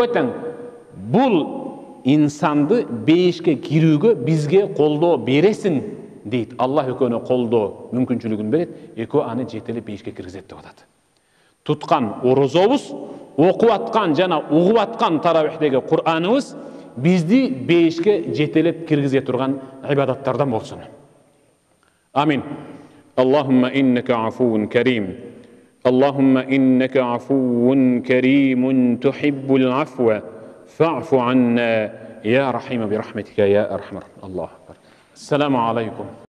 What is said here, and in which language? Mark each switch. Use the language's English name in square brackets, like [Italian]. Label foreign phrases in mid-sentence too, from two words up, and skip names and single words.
[Kyrgyz] Экөө тең бул insanды бейішке кирүүгө бизге колдоо бересин дейт. Аллах экөөнө колдоо мүмкүнчүлүгүн берет, экөө аны жетелеп бейішке киргизет деп атат. Туткан орозобуз, окуп аткан жана угуп аткан таравихтеги Кур'аныбыз бизди бейішке жетелеп киргизе турган ибадаттардан болсун. Амин. [Arabic] اللهم إنك عفو كريم اللهم إنك عفو كريم تحب العفو فاعف عنا يا راحم برحمتك يا أرحم. الله أكبر. السلام عليكم.